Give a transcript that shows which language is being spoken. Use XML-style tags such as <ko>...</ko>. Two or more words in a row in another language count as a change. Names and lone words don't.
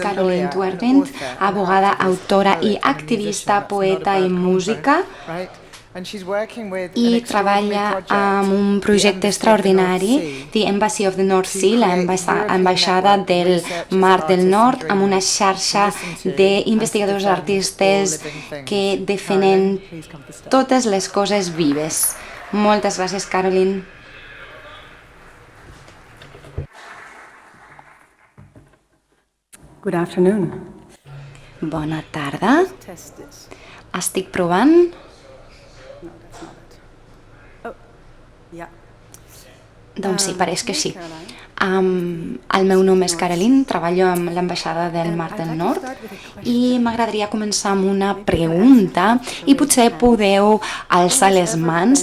<ca>Caroline Tuervent, abogada, autora i activista, poeta i música, i treballa amb un projecte extraordinari,</ca> <en>The Embassy of the North Sea,</en> <ca>l'ambaixada del Mar del Nord, amb una xarxa d'investigadors artistes que defenen totes les coses vives. Moltes gràcies, Caroline.</ca> <en>Good afternoon.</en> <ca>Bona tarda. Estic provant. Doncs sí, pareix que sí. El meu nom és Caroline, treballo amb l'ambaixada del Mar del Nord i m'agradaria començar amb una pregunta i potser podeu alçar les mans.</ca>